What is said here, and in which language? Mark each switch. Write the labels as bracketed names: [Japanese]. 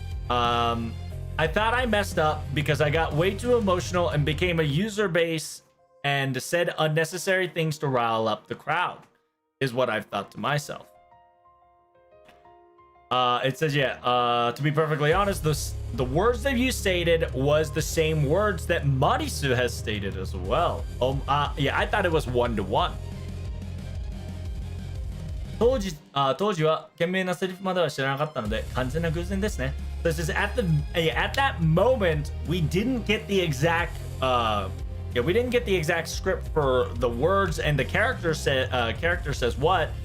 [English] I thought I messed up because I got way too emotional and became a user base and said unnecessary things to rile up the crowd, is what I've thought to myself. It says, to be perfectly honest, the words that you stated was the same words that Marisu has stated as well. I thought it was 1-to-1. [Japanese] 当時は懸命なセリフまでは知らなかったので完全な偶然ですね。 [English] So it says at that moment we didn't get the exact we didn't get the exact script for the words and the character says what.